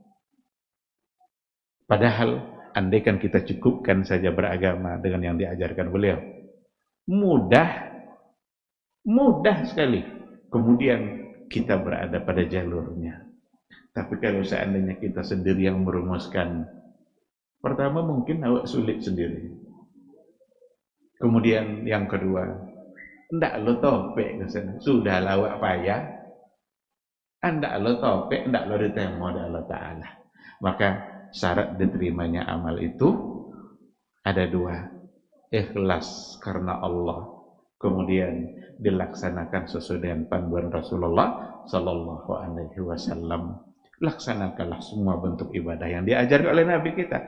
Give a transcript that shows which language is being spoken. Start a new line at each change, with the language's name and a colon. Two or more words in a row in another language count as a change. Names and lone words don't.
Indonesian: Padahal andaikan kita cukupkan saja beragama dengan yang diajarkan beliau, mudah sekali kemudian kita berada pada jalurnya. Tapi kalau seandainya kita sendiri yang merumuskan, pertama mungkin awak sulit sendiri. Kemudian yang kedua,
Minangkabau: ndak lo topek ke sana, sudah awak payah, ndak lo topek, ndak lo diterima oleh Allah Ta'ala.
Indonesian: Maka syarat diterimanya amal itu ada dua, ikhlas karena Allah, kemudian dilaksanakan sesuai dengan panduan Rasulullah
Arabic: sallallahu alaihi wasallam.
Indonesian: Laksanakanlah semua bentuk ibadah yang diajarkan oleh Nabi kita.